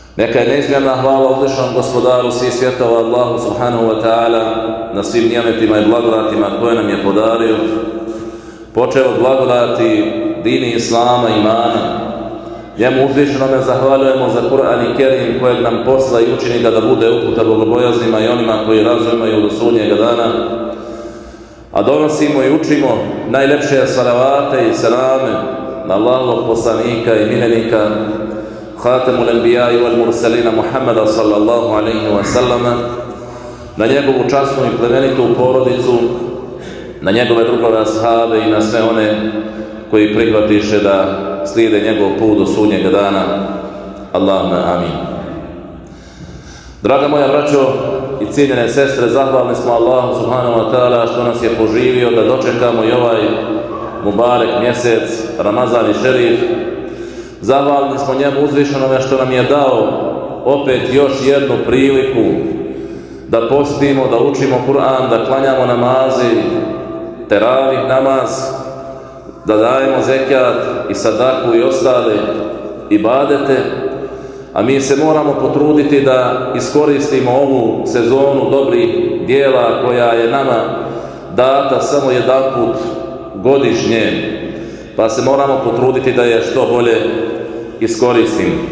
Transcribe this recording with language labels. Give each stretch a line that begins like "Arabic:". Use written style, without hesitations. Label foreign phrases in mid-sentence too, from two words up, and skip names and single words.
Bosnian: Neka je neizmjerna hvala uzvišenom gospodaru svih svjetova Allahu
Arabic: سبحانه وتعالى
Bosnian: na svim nijametima i blagodatima koje nam je podario. Počeo od blagodati dini Islama, imana. Njemu uzvišenome zahvaljujemo za Kur'an i Kerim kojeg nam posla i učini ga da bude uputa bogobojaznima i onima koji razumiju do sudnjega dana. A donosimo i učimo najlepše salavate i selame na Allahovog poslanika i miljenika
Arabic: خاتم الأنبياء والمرسلين
Bosnian: Muhammada
Arabic: صلى الله عليه وسلم,
Bosnian: na njegovu časnu i plemenitu porodicu, na njegove drugove ashabe i na sve one koji prihvatiše da slijede njegov put do sudnjega dana.
Arabic: اللهم آمين.
Bosnian: Draga moja braćo i cijenjene sestre, zahvalni smo Allahu
Arabic: سبحانه وتعالى
Bosnian: što nas je poživio da dočekamo i ovaj mubarek mjesec, Ramazan i Šerif. Zahvalni smo njemu uzvišenome što nam je dao opet još jednu priliku da postimo, da učimo Kur'an, da klanjamo namazi, teravih namaz, da dajemo zekat i sadaku i ostale ibadete, a mi se moramo potruditi da iskoristimo ovu sezonu dobrih dijela koja je nama data samo jedanput godišnje, pa se moramo potruditi da je što bolje iskoristimo.